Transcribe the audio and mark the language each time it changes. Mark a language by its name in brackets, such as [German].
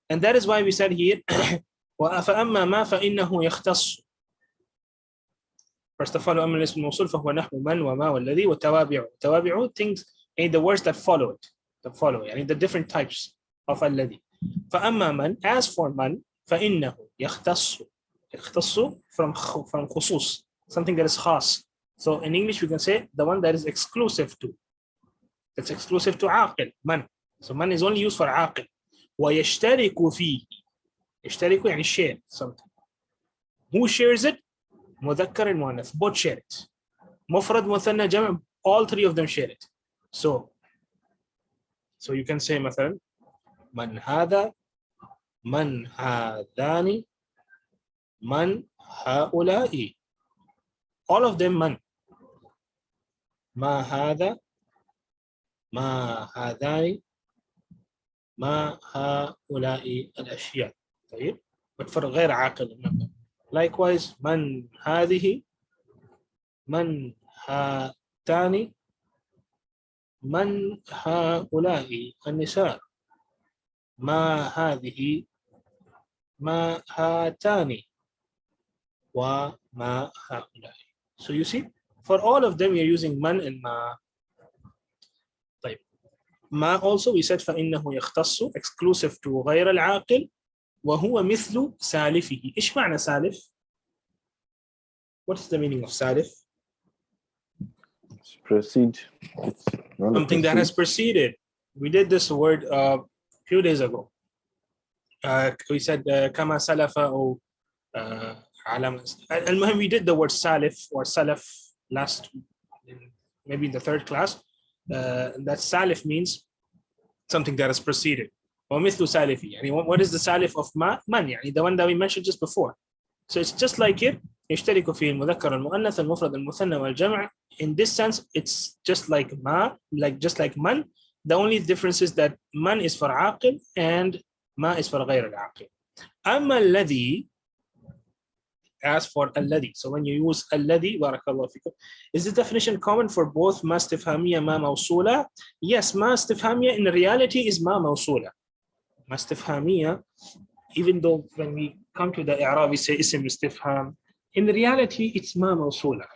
[English] And that is why we said here [Arabic] فأما ما فإنه يختص. [English] First of all, [Arabic] أما الاسم الموصول فهو نحو من وما والذي وتوابع. [English] توابع things and the words that follow it, the different types of الذي. [Arabic] فأما من, [English] as for man, [Arabic] فإنه يختص. [English] يختص from خصوص, something that is خاص. So in English we can say the one that is exclusive to. That's exclusive to عاقل, man. So man is only used for عاقل. [Arabic] ويشترك فيه. [English] يشترك يعني share something. Who shares it? مذكر and مؤنث, both share it. مفرد مثنى جمع, all three of them share it. So you can say [Arabic] مثلا من هذا, من هذان, من هؤلاء. [English] All of them man. [Arabic] ما هذا, ما هذان, ما هؤلاء الأشياء. طيب. [English] But for غير عاقل. [Arabic] Likewise, من هذه, من هاتان, من هؤلاء النساء, ما هذه, ما هاتان, وما هؤلاء. [English] So you see, for all of them, you're using man and ma. [Arabic] طيب. ما [English] also we said [Arabic] فإنه يختص, [English] exclusive to [Arabic] غير العاقل, وهو مثل سالفه. إيش معنى سالف? [English] What is the meaning of salif? Proceed. Something that has preceded. We did this word a few days ago. We said kama salafa or المهم we did the word salif or salaf last, maybe in the third class. That salif means something that has preceded. [Arabic] ومثل سالفي. [English] What is the salif of man? The one that we mentioned just before. So it's just like it. [Arabic] يشترك فيه المذكر المؤنث المفرد المثنى والجمع. [English] In this sense, it's just like ma, just like man. The only difference is that man is for عاقل and ma is for غير العاقل. [Arabic] أما الذي, [English] as for [Arabic] الذي. [English] So when you use الذي, [Arabic] بارك الله فيكم, [English] is the definition common for both [Arabic] ما استفهامية ما موصولة? [English] Yes, ما استفهامية in reality is ما موصولة. ما استفهامية, even though when we come to the i'rab we say اسم استفهام, in reality it's ما موصولة.